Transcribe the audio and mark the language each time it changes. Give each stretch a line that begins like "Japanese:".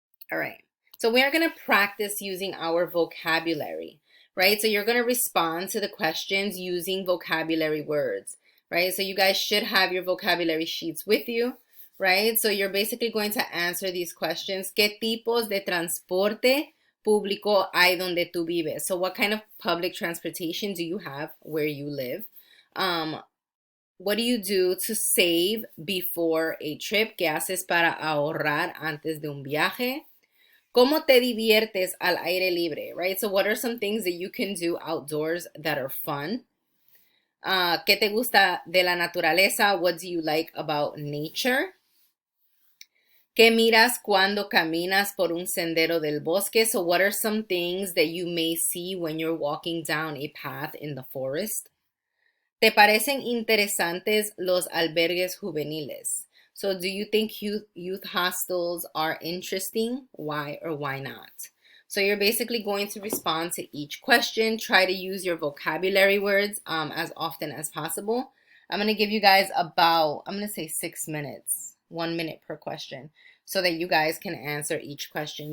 English: All right. So we are going to practice using our vocabulary, right? So you're going to respond to the questions using vocabulary words, right? So you guys should have your vocabulary sheets with you, right? So you're basically going to answer these questions.
Spanish: ¿Qué tipos de transporte público hay donde tú vives?
English: So what kind of public transportation do you have where you live? What do you do to save before a trip?
Spanish: ¿Qué haces para ahorrar antes de un viaje? ¿Cómo te diviertes al aire libre,
English: right? So what are some things that you can do outdoors that are fun?
Spanish: ¿Qué te gusta de la naturaleza?
English: What do you like about nature?
Spanish: ¿Qué miras cuando caminas por un sendero del bosque?
English: So what are some things that you may see when you're walking down a path in the forest?
Spanish: ¿Te parecen interesantes los albergues juveniles?
English: So do you think youth hostels are interesting? Why or why not? So you're basically going to respond to each question. Try to use your vocabulary words as often as possible. I'm going to give you guys about, I'm going to say 6 minutes, 1 minute per question, so that you guys can answer each question.